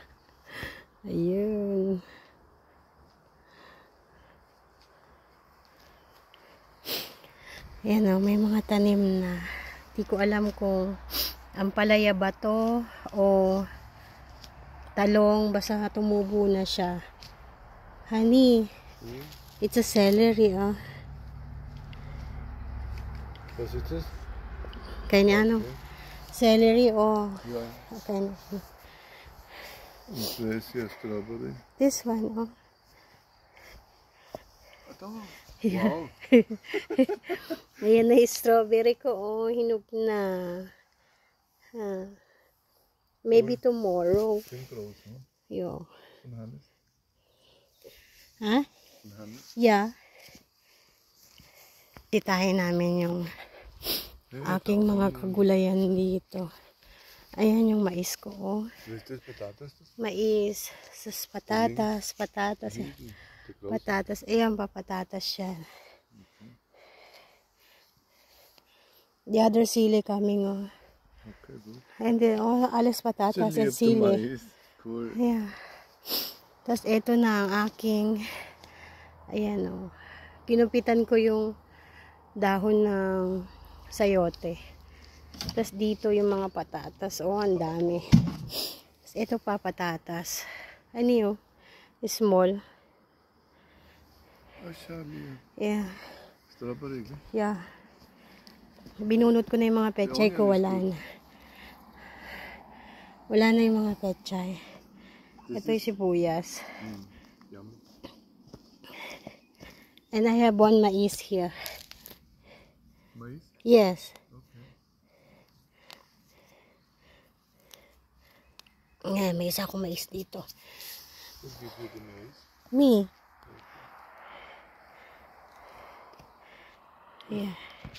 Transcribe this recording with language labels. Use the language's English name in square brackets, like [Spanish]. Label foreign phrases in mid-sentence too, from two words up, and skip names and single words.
[Filipino] Ayun. Ayan o, may mga tanim na. Hindi ko alam kung ampalaya ba to o talong. Basta tumubo na siya. [English] Honey, it's a celery oh. [German] Was ist das? [Filipino] Kaya ano? Celery oh. [German] Ja. [English] Okay. [German] Und wer ist hier Strawberry? [English] This one oh. Wow. [Filipino] Ayan na yung strawberry ko. Oh, hinog na. [English] Maybe tomorrow. [German] Klingt groß, ne? [English] Yo. [German] Von Hannes? Ha? Von Hannes? [English] Yeah. [Filipino] Titahin namin yung aking mga kagulayan dito. Ayan yung mais ko. Oh. [German] Ist das Patatas? [Filipino] Mais. Sus, patatas. Patatas. Patatas. Ayan pa, patatas siya. [English] The other sili coming, oh. [German] Okay, gut. [English] And then, [Filipino] oh, alles patatas at sili. [English] Cool. Yeah. [Filipino] Tapos, ito na ang aking, ayan, oh. Pinupitan ko yung dahon ng sayote. Tapos, dito yung mga patatas. Oh, ang dami. Tapos, ito pa, patatas. Ano yun? [English] Small. Oh, Charlie. Yeah. Strawberry, ne? Yeah. [Filipino] Binunot ko na yung mga pechay ko. Wala na. Wala na yung mga pechay. Ito yung sibuyas. [English] Yum. And I have one mais here. [Filipino] Mais? [English] Yes. Okay. [Filipino] Ngayon, may isa akong mais dito. [English] Who gives you the mais? Me. Yeah.